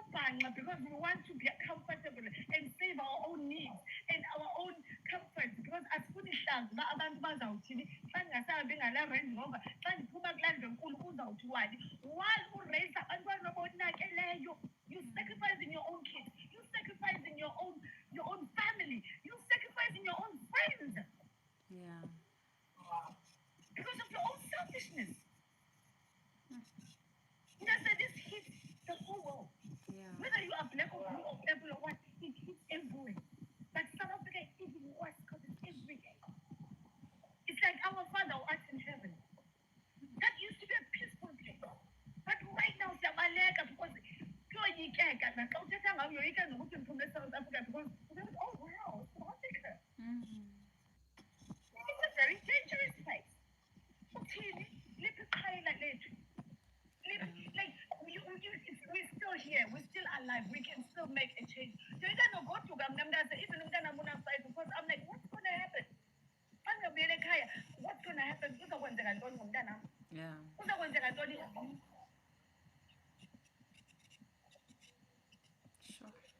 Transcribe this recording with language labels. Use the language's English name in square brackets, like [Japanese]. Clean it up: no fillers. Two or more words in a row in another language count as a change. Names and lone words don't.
[English] because we want to be comfortable and save our own needs and our own comfort because [Xhosa] asifuni hlazi uba abantu bazawuthini xa ndingasahambi ngala Range Rover xa ndiphuma kulaa ndlu enkulu uzawuthi wani [English] while [Xhosa] ureyisa abantwana abonakeleyo [English] you sacrificing your own kids you sacrificing your own family you sacrificing your own friends Yeah. because of your own selfishness. This hits the whole world. Yeah. Whether you are black or blue or purple or what, it hits everywhere. But South Africa is even worse because it's every day. It's like our Father who art in heaven. That used to be a peaceful place. But right now, [Xhosa] siyabaleka because kuyoyikeka naxa uthetha ngayo uyoyika nokuthi ndiphumle eSouth Africa [English] because oh wow, [Xhosa] South Africa. [English] It's a very dangerous place. [Xhosa] Uthini? Liphi iqhayiya lethu? [English] Like we're still here, we're still alive, we can still make a change. So you don't go to even because I'm like, what's gonna happen? What's gonna happen? Yeah. Sure.